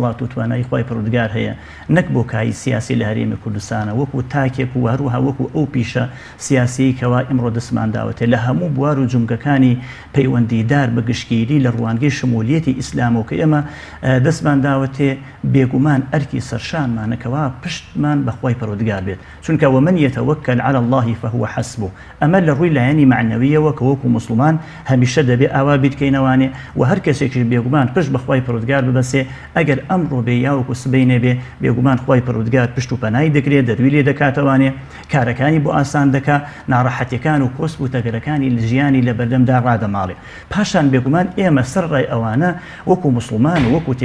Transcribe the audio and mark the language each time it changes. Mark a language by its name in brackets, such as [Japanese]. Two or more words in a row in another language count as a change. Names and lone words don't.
[Central Kurdish] و توانایی خوای پەروەردگار هەیە نەک بۆ کاری سیاسی لە هەرێمی کوردستانە وەکو تاکێک و هەروەها وەکو ئەو پیشە سیاسی کەوا ئێمڕۆ دەستمان داوەتێ لە هەموو بوار و جومگەکانی پەیوەندیدار بە گشتگیری لە ڕوانگەی شمولیەتی ئیسلامەوە کە ئێمە دەستمان داوەتێ بێگومان ئەرکی سەرشانمانەکەوا پشتمان بەخوای پەروەردگار بێت چونکە [Arabic] ومن يتوكل على الله فهو حسبه [Central Kurdish] ئەمە لە ڕووی لایەنی معنەویەوە کە وەکو مسلمان هەمیشە دەبێ ئاوا بیتکەینەوانێ و هەر کەسێکی بێگومان پشت بەخوای پەروەردگار ببەسێ ئەگەر ئەمڕۆ بێ یاوەکو سبەینێ بێ بێگومان خوای پەروەردگار پشت و پەنای دەگرێت دەروی لێ دەکاتەوانێ کارەکانی بۆ ئاسان دەکا ناڕەحەتیەکان و کۆسب و تەگەرەکانی لە ژیانی لە بەردەمدا ڕادەماڵێ پاشان بێگومان ئێمە سەر ڕای ئەوانە وەکو مسلمان و وەکو